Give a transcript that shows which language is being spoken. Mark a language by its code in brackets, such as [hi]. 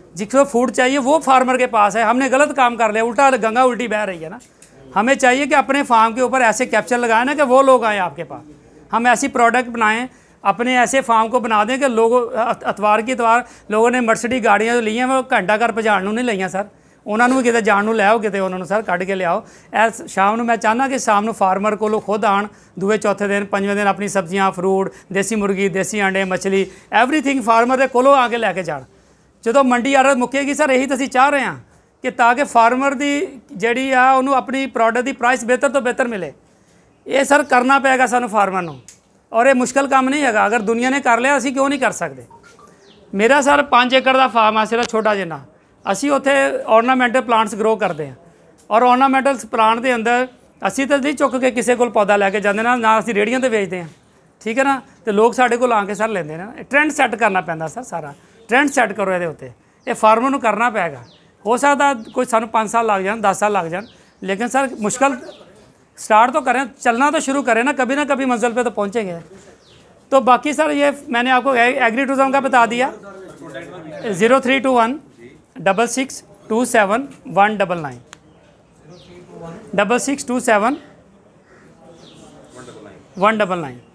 [hi] जिसको फूड चाहिए वो फार्मर के पास है। हमने गलत काम कर लिया, उल्टा गंगा उल्टी बह रही है ना। हमें चाहिए कि अपने फार्म के ऊपर ऐसे कैप्चर लगाएं ना कि वो लोग आएँ आपके पास, हम ऐसी प्रोडक्ट बनाएं, अपने ऐसे फार्म को बना दें कि लोगों अतवार की इतवार लोगों ने मर्सिडीज गाड़ियाँ जो ली हैं वो घंटा घर पहुँचाने नहीं लईਆਂ सर, [pa] ਉਹਨਾਂ ਨੂੰ ਵੀ ਕਿਤੇ ਜਾਣ ਨੂੰ ਲੈ ਆਓ, ਕਿਤੇ ਉਹਨਾਂ ਨੂੰ ਸਰ ਕੱਢ ਕੇ ਲਿਆਓ। ਐ ਸ਼ਾਮ ਨੂੰ ਮੈਂ ਚਾਹੁੰਦਾ ਕਿ ਸ਼ਾਮ ਨੂੰ ਫਾਰਮਰ ਕੋਲੋਂ ਖੁਦ ਆਣ, ਦੂਏ ਚੌਥੇ ਦਿਨ ਪੰਜਵੇਂ ਦਿਨ ਆਪਣੀ ਸਬਜ਼ੀਆਂ, ਫਰੂਟ, ਦੇਸੀ ਮੁਰਗੀ, ਦੇਸੀ ਆਂਡੇ, ਮੱਛਲੀ, ਐਵਰੀਥਿੰਗ ਫਾਰਮਰ ਦੇ ਕੋਲੋਂ ਆ ਕੇ ਲੈ ਕੇ ਜਾਣ। ਜਦੋਂ ਮੰਡੀ ਆੜਤ ਮੁੱਕੇਗੀ ਸਰ, ਇਹੀ ਤਾਂ ਅਸੀਂ ਚਾਹ ਰਹੇ ਹਾਂ ਕਿ ਤਾਂ ਕਿ ਫਾਰਮਰ ਦੀ ਜਿਹੜੀ ਆ ਉਹਨੂੰ ਆਪਣੀ ਪ੍ਰੋਡਕਟ ਦੀ ਪ੍ਰਾਈਸ ਬਿਹਤਰ ਤੋਂ ਬਿਹਤਰ ਮਿਲੇ। ਇਹ ਸਰ ਕਰਨਾ ਪਏਗਾ ਸਾਨੂੰ ਫਾਰਮਰ ਨੂੰ, ਔਰ ਇਹ ਮੁਸ਼ਕਲ ਕੰਮ ਨਹੀਂ ਹੈਗਾ। ਅਗਰ ਦੁਨੀਆ ਨੇ ਕਰ ਲਿਆ ਅਸੀਂ ਕਿਉਂ ਨਹੀਂ ਕਰ ਸਕਦੇ? ਮੇਰਾ ਸਰ 5 ਏਕੜ ਦਾ ਫਾਰਮ ਆ ਸਿਰਫ ਛੋਟਾ ਜਿਹਾ। ਅਸੀਂ ਉੱਥੇ ਔਰਨਾਮੈਂਟਲ ਪਲਾਂਟਸ ਗਰੋ ਕਰਦੇ ਹਾਂ, ਔਰ ਔਰਨਾਮੈਂਟਲ ਪਲਾਂਟ ਦੇ ਅੰਦਰ ਅਸੀਂ ਤਾਂ ਨਹੀਂ ਚੁੱਕ ਕੇ ਕਿਸੇ ਕੋਲ ਪੌਦਾ ਲੈ ਕੇ ਜਾਂਦੇ ਨਾ ਅਸੀਂ ਰੇਹੜੀਆਂ ਤੇ ਵੇਚਦੇ ਹਾਂ, ਠੀਕ ਹੈ ਨਾ। ਤੇ ਲੋਕ ਸਾਡੇ ਕੋਲ ਆ ਕੇ ਸਰ ਲੈਂਦੇ ਨੇ। ਟ੍ਰੈਂਡ ਸੈੱਟ ਕਰਨਾ ਪੈਂਦਾ ਸਰ, ਸਾਰਾ ਟ੍ਰੈਂਡ ਸੈੱਟ ਕਰੋ ਇਹਦੇ ਉੱਤੇ। ਇਹ ਫਾਰਮਰ ਨੂੰ ਕਰਨਾ ਪਏਗਾ। ਹੋ ਸਕਦਾ ਕੋਈ ਸਾਨੂੰ 5 ਸਾਲ ਲੱਗ ਜਾਣ, 10 ਸਾਲ ਲੱਗ ਜਾਣ, ਲੇਕਿਨ ਸਰ ਮੁਸ਼ਕਲ [hi] स्टार्ट तो करें, चलना तो शुरू करें ना कभी मंजिल पे तो पहुंचेंगे। तो बाकी सर ये मैंने आपको एग्री टूरिज्म का बता दिया, 0321 6627 199 6627 199।